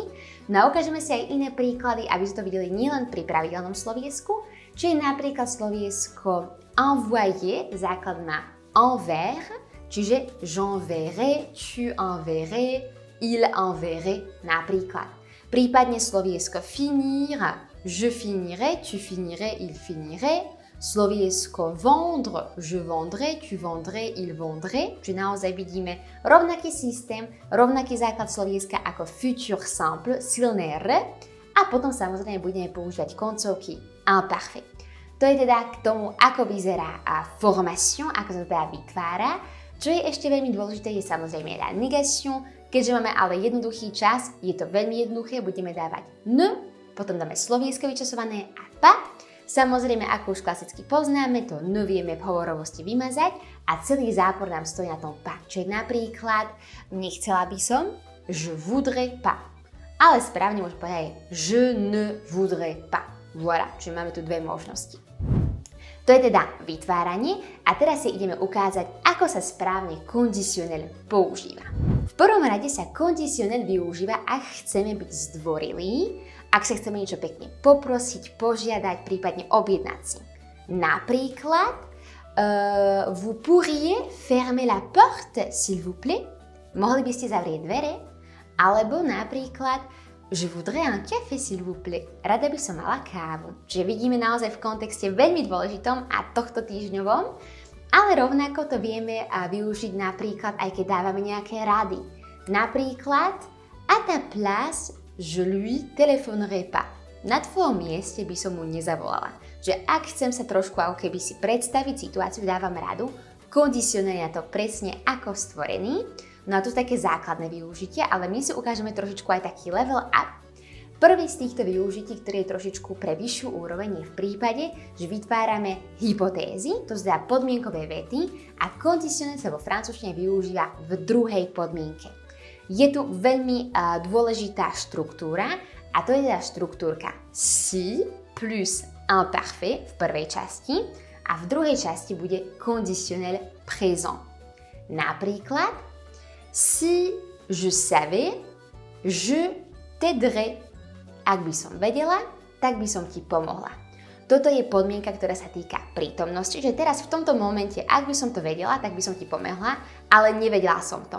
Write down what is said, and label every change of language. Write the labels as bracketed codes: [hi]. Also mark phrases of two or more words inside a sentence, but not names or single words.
[sk] No a ukážeme si aj iné príklady, aby ste to videli nielen pri pravidelnom sloviesku, či je napríklad sloviesko envoyer, základ má envers, čiže [fr] j'enverrai, tu enverrais, il enverrait [sk] napríklad. Prípadne sloviesko [fr] finir, je finirai, tu finirais, il finirait. Sloviesko vendre, je vendrai, tu vendrais, il vendrait. [sk] Čiže naozaj vidíme rovnaký systém, rovnaký základ slovieska ako [fr] futur simple, [sk] silné R, a potom samozrejme budeme používať koncovky imparfait. To je teda k tomu, ako vyzerá formation, ako sa to teda vytvára. Čo je ešte veľmi dôležité, je samozrejme [fr] la négation. [sk] Keďže máme ale jednoduchý čas, je to veľmi jednoduché, budeme dávať n, potom dáme sloviesko vyčasované a pa. Samozrejme, ako už klasicky poznáme, to n vieme v hovorovosti vymazať a celý zápor nám stojí na tom pa. Čo je napríklad, nechcela by som, [fr] je voudrais pas. [sk] Ale správne môžem povedať [fr] je ne voudrais pas. [sk] Voilà, čiže máme tu dve možnosti. To je teda vytváranie a teraz si ideme ukázať, ako sa správne conditionnel používa. V prvom rade sa conditionnel využíva, ak chceme byť zdvorilí, ak sa chceme niečo pekne poprosiť, požiadať, prípadne objednať si. Napríklad, [fr] vous pourriez fermer la porte, s'il vous plaît? [sk] Mohli by ste zavrieť dvere? Alebo napríklad, [fr] je voudrais un café, s'il vous plaît. [sk] Rada by som mala kávu. Čiže vidíme naozaj v kontexte veľmi dôležitom a tohto týždňovom, ale rovnako to vieme využiť napríklad aj keď dávame nejaké rady. Napríklad, [fr] à ta place, je lui téléphonerai pas. [sk] Na tvojom mieste by som mu nezavolala. Že ak chcem sa trošku ako keby si predstaviť situáciu, dávam radu, kondicionér je na to presne ako stvorený. No a to sú také základné využitia, ale my si ukážeme trošičku aj taký [en] level up. [sk] Prvý z týchto využití, ktorý je trošičku pre vyššiu úroveň, je v prípade, že vytvárame hypotézy, to znamená podmienkové vety a kondicionér sa vo francúzštine využíva v druhej podmienke. Je tu veľmi dôležitá štruktúra a to je teda štruktúrka [fr] si plus imparfait [sk] v prvej časti a v druhej časti bude [fr] conditionnel présent. Napríklad, si je savais, je t'aiderais. [sk] Ak by som vedela, tak by som ti pomohla. Toto je podmienka, ktorá sa týka prítomnosti, že teraz v tomto momente, ak by som to vedela, tak by som ti pomohla, ale nevedela som to.